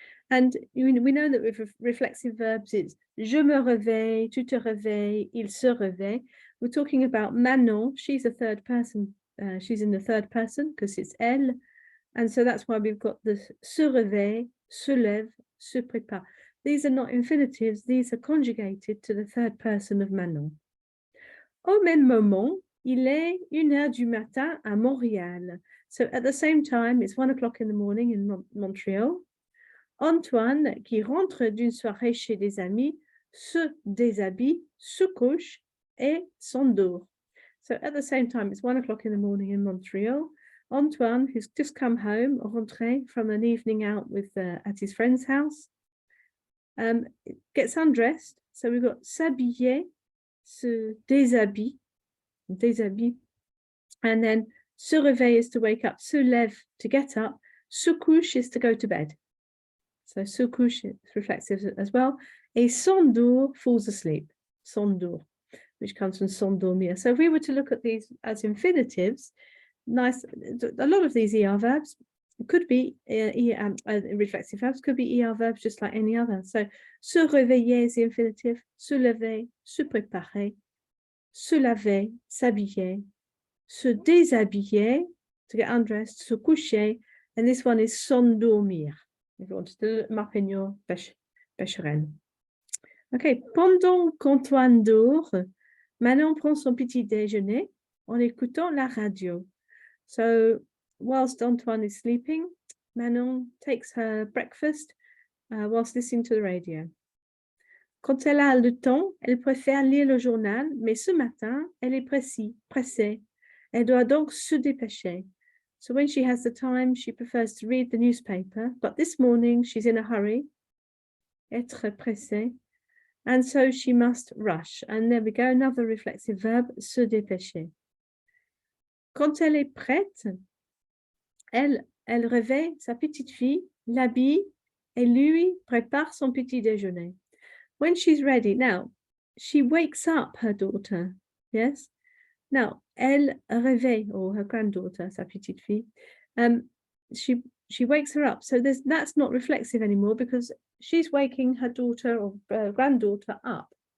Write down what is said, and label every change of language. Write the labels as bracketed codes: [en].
[en] And we know that with reflexive verbs, it's [fr] je me réveille, tu te réveilles, il se réveille. [en] We're talking about Manon. She's a third person. She's in the third person because it's elle. And so that's why we've got the se réveille, se lève, se prépare. These are not infinitives. These are conjugated to the third person of Manon. [fr] Au même moment, il est 1 heure du matin à Montréal. [en] So at the same time, it's 1 o'clock in the morning in Montreal. [fr] Antoine, qui rentre d'une soirée chez des amis, se déshabille, se couche et s'endort. [en] So at the same time, it's 1 o'clock in the morning in Montreal. Antoine, who's just come home, rentré from an evening out with at his friend's house, gets undressed. So we've got s'habiller, se déshabille, and then se réveille is to wake up, se lève to get up, se couche is to go to bed. So se couche is reflexive as well. [fr] Et s'endort, [en] falls asleep. S'endort, which comes from s'endormir. So if we were to look at these as infinitives, a lot of these ER verbs could be reflexive verbs, could be ER verbs just like any other. So se réveiller is the infinitive, se lever, se préparer, se laver, s'habiller, se déshabiller, to get undressed, se coucher, and this one is s'endormir. If you wanted to look them up in your Becherel. [fr] Okay, pendant qu'Antoine dort, Manon prend son petit déjeuner en écoutant la radio. [en] So, whilst Antoine is sleeping, Manon takes her breakfast whilst listening to the radio. [fr] Quand elle a le temps, elle préfère lire le journal, mais ce matin, elle est pressée. Elle doit donc se dépêcher. [en] So when she has the time, she prefers to read the newspaper, but this morning she's in a hurry, être pressée, and so she must rush. And there we go, another reflexive verb, se dépêcher. [fr] Quand elle est prête, elle elle réveille sa petite fille, l'habille et lui prépare son petit déjeuner. [en] When she's ready, now, she wakes up her daughter, yes? Now, elle réveille, or her granddaughter, sa petite fille, she wakes her up. So that's not reflexive anymore because she's waking her daughter or granddaughter up.